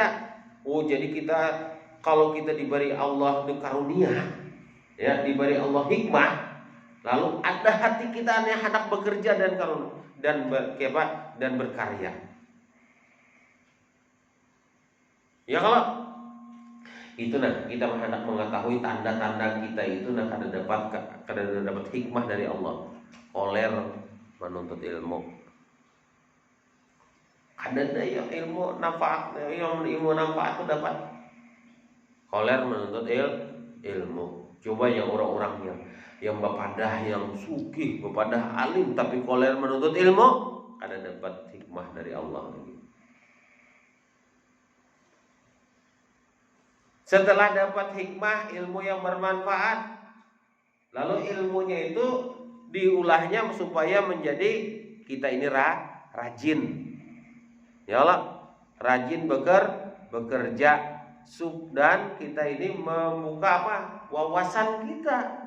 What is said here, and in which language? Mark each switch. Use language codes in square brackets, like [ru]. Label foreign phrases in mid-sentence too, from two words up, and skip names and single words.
[id] Jadi kita kalau kita diberi Allah karunia, ya diberi Allah hikmah, lalu ada hati kita yang hendak bekerja dan berkarya. Ya kalau itu kita hendak mengetahui tanda-tanda kita itu kada dapat hikmah dari Allah. Koler menuntut ilmu. Ada daya ilmu manfaat itu dapat. Koler menuntut ilmu. [bjn] Coba yang orang-orang yang bapadah, yang sugih, bapadah alim tapi koler menuntut ilmu, ada dapat hikmah dari Allah. [id] Setelah dapat hikmah, ilmu yang bermanfaat, lalu ilmunya itu diulahnya supaya menjadi kita ini rajin. Ya Allah, rajin bekerja dan kita ini membuka wawasan kita.